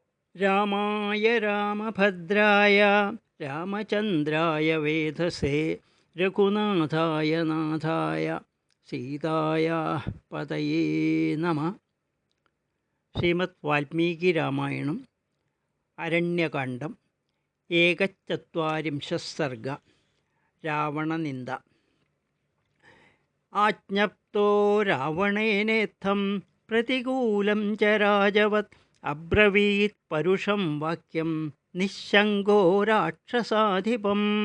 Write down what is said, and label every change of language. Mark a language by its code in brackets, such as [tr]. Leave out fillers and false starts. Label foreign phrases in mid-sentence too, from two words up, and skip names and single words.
[sa] रामाय रामभद्राय रामचन्द्राय वेधसे रघुनाथाय नाथाय सीतायाः पतये नमः. ശ്രീമദ് വാൽമീകി രാമായണം അരണ്യകാണ്ഡം ഏകചത്വാരിംശഃ സർഗ. രാവണനിന്ദ. ആജ്ഞപ്തോ രാവണേനേത്തം പ്രതികൂലം ച രാജവത് അബ്രവീത് പരുഷം വാക്യം നിശ്ശങ്കോ രാക്ഷസാധിപം.